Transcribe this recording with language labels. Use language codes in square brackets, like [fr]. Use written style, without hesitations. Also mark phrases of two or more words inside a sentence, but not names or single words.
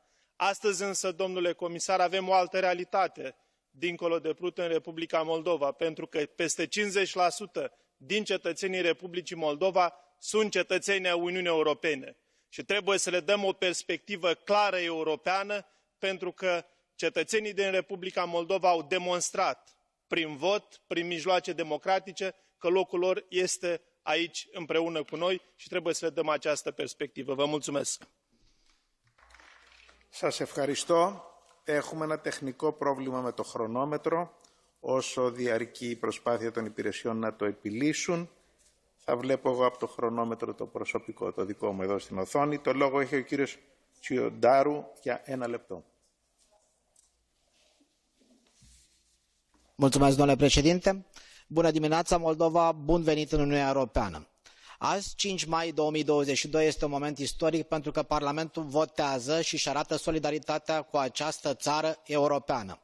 [ro] Astăzi însă, domnule comisar, avem o altă realitate dincolo de Prut în Republica Moldova, pentru că peste 50% din cetățenii Republicii Moldova sunt cetățeni ai Uniunii Europene și trebuie să le dăm o perspectivă clară europeană, pentru că cetățenii din Republica Moldova au demonstrat prin vot, prin mijloace democratice, că locul lor este aici împreună cu noi și trebuie să le dăm această perspectivă. Vă mulțumesc! [el] Σας ευχαριστώ. Έχουμε ένα τεχνικό πρόβλημα με το χρονόμετρο. Όσο διαρκεί η προσπάθεια των υπηρεσιών να το επιλύσουν, θα βλέπω εγώ από το χρονόμετρο το προσωπικό, το δικό μου εδώ στην οθόνη. Το λόγο έχει ο κύριος Τσιοντάρου για 1 λεπτό. [ro] Mulțumesc, domnule președinte. Bună dimineața, Moldova, bun venit în Uniunea Europeană. Azi, 5 mai 2022, este un moment istoric pentru că Parlamentul votează și își arată solidaritatea cu această țară europeană.